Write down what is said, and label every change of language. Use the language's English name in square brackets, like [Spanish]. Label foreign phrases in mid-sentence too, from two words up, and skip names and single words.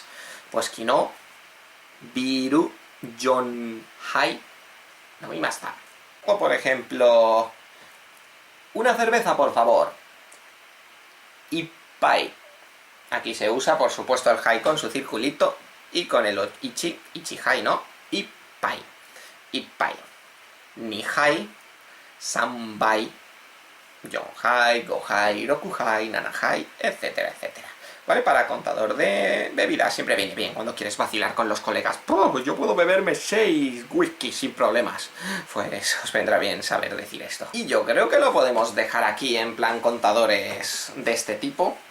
[Japanese] Pues Kino, Biru, Jon, Hai, [Spanish] no y más está. O por ejemplo, una cerveza por favor. [Japanese] Ippai. [Spanish] Aquí se usa, por supuesto, el Hai con su circulito y con el Ichi, Ichihai, ¿no? [Japanese] Ippai. Ippai. Nihai, Sanbai, Yonhai, Gohai, Rokuhai, Nanahai, [Spanish] etcétera, etcétera. ¿Vale? Para contador de bebidas siempre viene bien cuando quieres vacilar con los colegas. Pues yo puedo beberme 6 whisky sin problemas. Pues os vendrá bien saber decir esto. Y yo creo que lo podemos dejar aquí en plan contadores de este tipo.